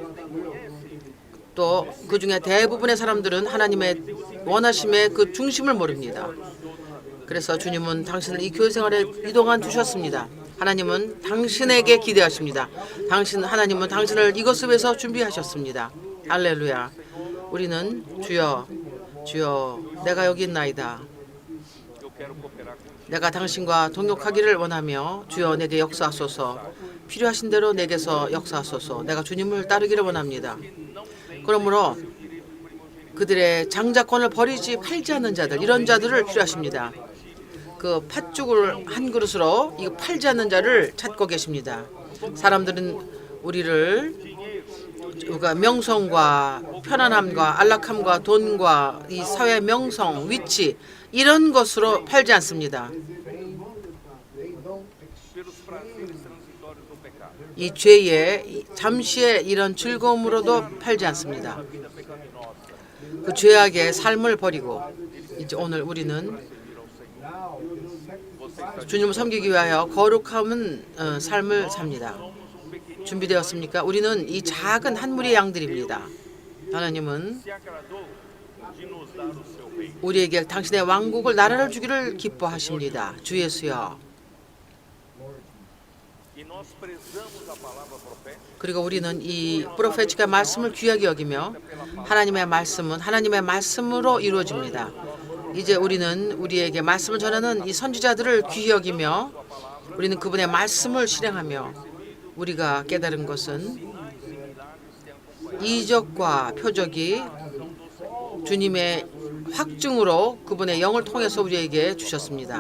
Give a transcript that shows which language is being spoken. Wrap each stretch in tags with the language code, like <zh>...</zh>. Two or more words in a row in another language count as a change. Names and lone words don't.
<ko>또 그 중에 대부분의 사람들은 하나님의 원하심의 그 중심을 모릅니다. 그래서 주님은 당신을 이 교회 생활에 이동안 두셨습니다. 하나님은 당신에게 기대하십니다. 하나님은 당신을 이것을 위해서 준비하셨습니다. 할렐루야. 우리는 주여, 주여, 내가 여기 있나이다.</ko> <pt>eu quero cooperar com</pt> <ko>내가 당신과 동역하기를 원하며 주여 내게 역사하소서. 필요하신 대로 내게서 역사하소서. 내가 주님을 따르기를 원합니다. 그러므로 그들의 장자권을 버리지 팔지 않는 자들, 이런 자들을 필요하십니다. 그 팥죽을 한 그릇으로 이거 팔지 않는 자를 찾고 계십니다. 사람들은 우리가 명성과 편안함과 안락함과 돈과 이 사회의 명성, 위치 이런 것으로 팔지 않습니다.</ko> <pt>pelos prazeres transitórios do pecado.</pt> <ko>이 죄의 잠시의 이런 즐거움으로도 팔지 않습니다. 그 죄악의 삶을 버리고 이제 오늘 우리는 주님을 섬기기 위하여 거룩함은 삶을 삽니다. 준비되었습니까? 우리는 이 작은 한 무리의 양들입니다. 하나님은</ko> <pt>se agradou de nos dar o seu reino.</pt> <ko>우리에게 당신의 왕국을 나라를 주기를 기뻐하십니다. 주 예수여.</ko> <pt>E nós prezamos a palavra profética</pt> <ko>그리고 우리는 이 프로페치카 말씀을 귀하게 여기며 하나님의 말씀은 하나님의 말씀으로 이루어집니다. 이제 우리는 우리에게 말씀을 전하는 이 선지자들을 귀히 여기며 우리는 그분의 말씀을 실행하며 우리가 깨달은 것은 이적과 표적이 주님의 확증으로 그분의 영을 통해서 우리에게 주셨습니다.</ko>